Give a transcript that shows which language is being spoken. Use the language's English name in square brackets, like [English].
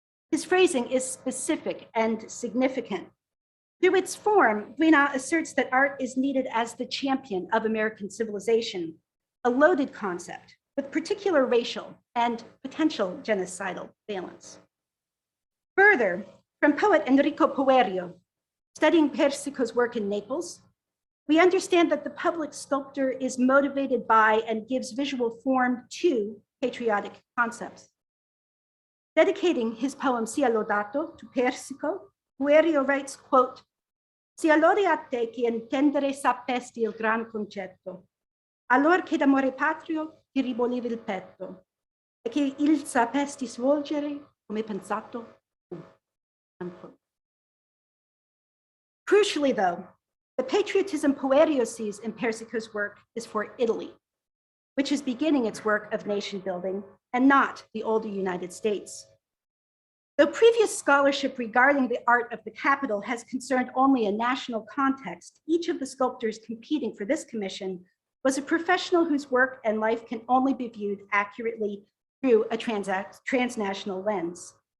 [English] His phrasing is specific and significant. Through its form, Greenaw asserts that art is needed as the champion of American civilization, a loaded concept with particular racial and potential genocidal valence. Further, from poet Enrico Poerio, studying Persico's work in Naples, we understand that the public sculptor is motivated by and gives visual form to patriotic concepts. Dedicating his poem Sia Lodato to Persico, Poerio writes, quote, [Italian] "Sia lode a te che intendere sappesti il gran concetto, allor che d'amore patrio ti ribolivi il petto, e che il sappesti svolgere come pensato, unquote. [English] Crucially, though, the patriotism Poerio sees in Persico's work is for Italy, which is beginning its work of nation building, and not the older United States. Though previous scholarship regarding the art of the capital has concerned only a national context, each of the sculptors competing for this commission was a professional whose work and life can only be viewed accurately through a transnational lens.